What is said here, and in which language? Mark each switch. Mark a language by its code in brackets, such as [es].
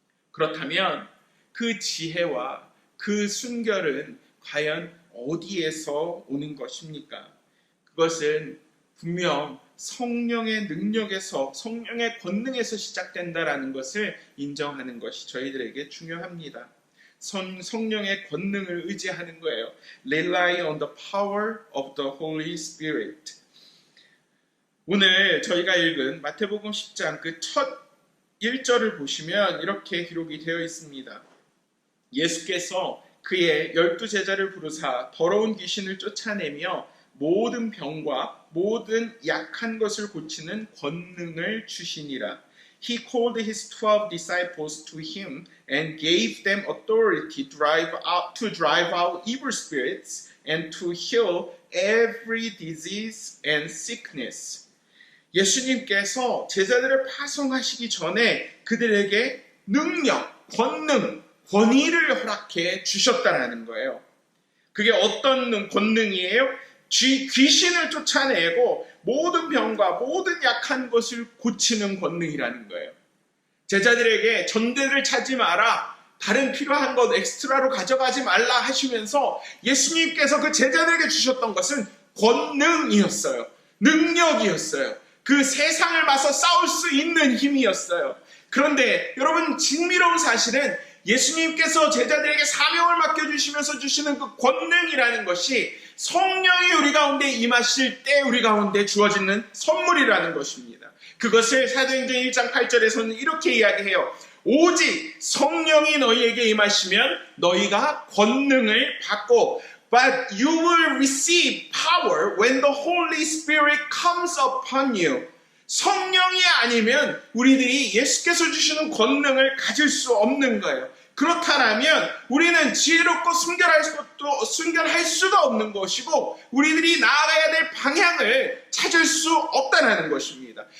[ko] 그렇다면 그 지혜와 그 순결은 과연 어디에서 오는 것입니까? 그것은 분명 성령의 능력에서, 성령의 권능에서 시작된다라는 것을 인정하는 것이 저희들에게 중요합니다. 성령의 권능을 의지하는 거예요. [en] Rely on the power of the Holy Spirit. [ko] 오늘 저희가 읽은 마태복음 10장 그 첫 1절을 보시면 이렇게 기록이 되어 있습니다. 예수께서 그의 12제자를 부르사 더러운 귀신을 쫓아내며 모든 병과 모든 약한 것을 고치는 권능을 주시니라. [en] He called his 12 disciples to him and gave them authority to drive out evil spirits and to heal every disease and sickness. [ko] 예수님께서 제자들을 파송하시기 전에 그들에게 능력, 권능, 권위를 허락해 주셨다는 거예요. 그게 어떤 권능이에요? 귀신을 쫓아내고 모든 병과 모든 약한 것을 고치는 권능이라는 거예요. 제자들에게 전대를 차지 마라, 다른 필요한 것 엑스트라로 가져가지 말라 하시면서 예수님께서 그 제자들에게 주셨던 것은 권능이었어요. 능력이었어요. 그 세상을 맞서 싸울 수 있는 힘이었어요. 그런데 여러분, 신비로운 사실은 예수님께서 제자들에게 사명을 맡겨주시면서 주시는 그 권능이라는 것이 성령이 우리 가운데 임하실 때 우리 가운데 주어지는 선물이라는 것입니다. 그것을 사도행전 1장 8절에서는 이렇게 이야기해요. 오직 성령이 너희에게 임하시면 너희가 권능을 받고 [en] But you will receive power when the Holy Spirit comes upon you. [ko] 성령이 아니면 우리들이 예수께서 주시는 권능을 가질 수 없는 거예요. 그렇다면 우리는 지혜롭고 순결할 수가 없는 것이고 우리들이 나아가야 될 방향을 찾을 수 없다는 것입니다.